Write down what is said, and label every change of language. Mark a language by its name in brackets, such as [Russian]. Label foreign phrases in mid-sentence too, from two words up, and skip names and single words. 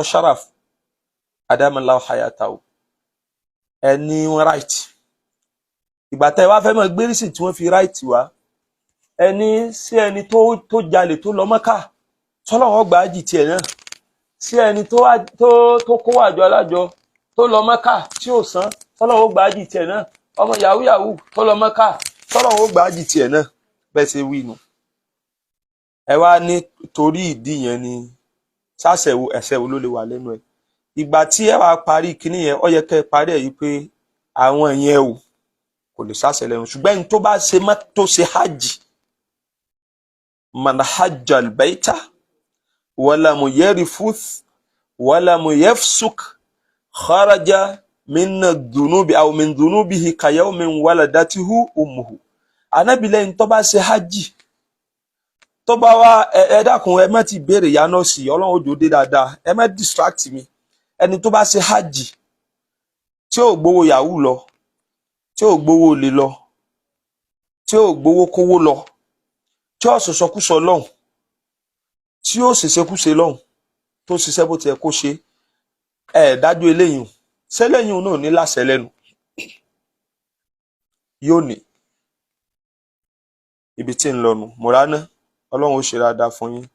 [Yoruba] Sharaf [Arabic] أدام الله حياته [Yoruba] ẹni wọn right ìgbà tẹ́ wá fẹ́ mọ̀ gbérísì tí wọ́n fi right wá ẹni sí ẹni tó jalè tó lọ Mọ́kà tọ́lọ́wọ́ gbà á jì tiẹ̀ náà sí ẹni tó kó àjọ alájọ tó lọ Mọ́kà tí ò san tọ́lọ́wọ́ gbà á jì tiẹ̀ náà ọmọ yahoo yahoo tó lọ Mọ́kà tọ́lọ́wọ́ gbà á jì tiẹ̀ náà bẹ́ẹ̀ ṣe wí nu. ẹ wá ní torí ìdí yẹn ni sáṣẹ̀wò ẹ̀ṣẹ̀ wo ló lè wà lẹ́nu ẹ̀ ìgbà tí ẹ wá parí kinní yẹn ó yẹ kẹ́ ẹ parí ẹ̀ yìí pé àwọn yẹn o kò lè sáṣẹ̀ lẹ́nu ṣùgbọ́n ẹni tó bá ṣe tó ṣe hajj [Arabic] من حج البيت ولم يرفث ولم يفسق خرج من ذنوب أو من ذنوبه كيوم ولدته أمه. [Yoruba] Ànábì lẹ́yìn tó bá ṣe hajj tó bá wá ẹ dákun ẹ má ti béèrè ya nọ́ọ̀sì ọlọ́run òjò dé dáadáa ẹ má distract mi ẹni tó bá ṣe hajj tí ò gbowó yahoo lọ tí ò gbowó olè lọ tí ò gbowó kówó lọ tí ò sọ̀sọ̀kúsọ lọ́hùn tí ò ṣèṣekúṣe lọ́hùn tó ṣiṣẹ́ bó ti yẹ kó ṣe dájú eléyìí sẹ́lẹ̀yìn náà ní láṣẹ lẹ́nu yóò ní ibi tí ń lọnu mùránà ọlọ́run ó ṣe dáadáa fún yín.